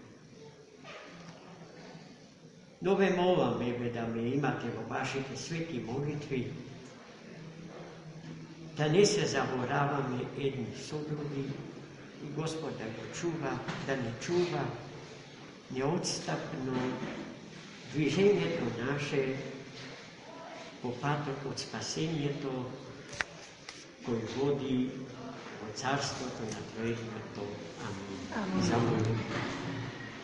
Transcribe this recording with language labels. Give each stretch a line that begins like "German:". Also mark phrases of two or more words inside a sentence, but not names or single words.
Macedonian: Но ве молам, еве, да ме имате во вашите свети молитви, да не се забораваме едни со други и Господ да го чува, да не чува, неодступно движење то наше, попаток од спасење то, који води у царство то на твоје то. Амин. Амин. Zamolim.